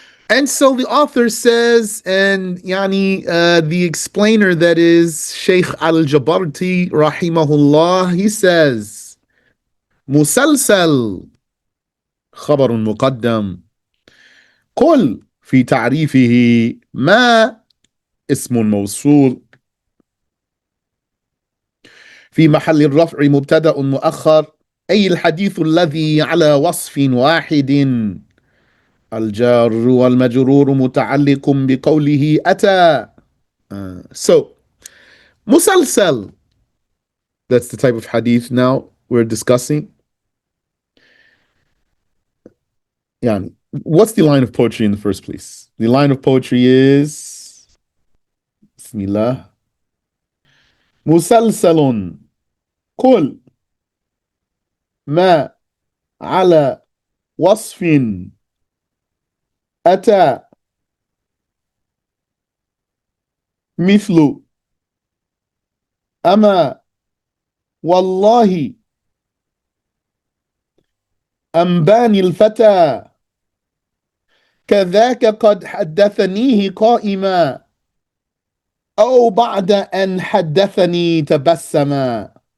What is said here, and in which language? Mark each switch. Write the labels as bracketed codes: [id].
[en] And so the author says, and the explainer, that is Sheikh al-Jabarti rahimahullah, he says, [ar] مسلسل خبر مقدم قل في تعريفه ما اسم موصول في محل الرفع مبتدأ مؤخر أي الحديث الذي على وصف واحد الجار والمجرور متعلق بقوله أتى. [en] So مسلسل, that's the type of hadith now we're discussing. Yani, what's the line of poetry in the first place? The line of poetry is Bismillah. [ar] Musalsalun قل ما على وصف أتى مثل أما والله أنباني الفتى كذاك قد حدثنيه قائما أو بعد أن حدثني تبسما.